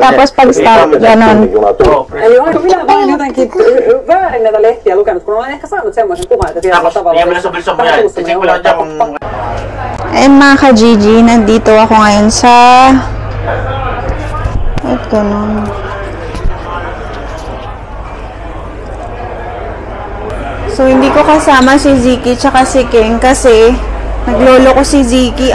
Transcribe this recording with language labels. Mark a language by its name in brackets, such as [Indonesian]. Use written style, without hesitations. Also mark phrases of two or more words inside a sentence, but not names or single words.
[Filipino] Tapos pag stop, ganon. [Finnish] Eli onko minä vaan jotenkin väärin näitä lehtiä lukenut, kun olen ehkä saanut semmoisen kuvan, että tietyllä tavalla... [Filipino] Ayun, mga ka-Gigi, nandito ako ngayon sa... At ganon. So, hindi ko kasama si Ziki tsaka si King kasi naglolo ko si Ziki.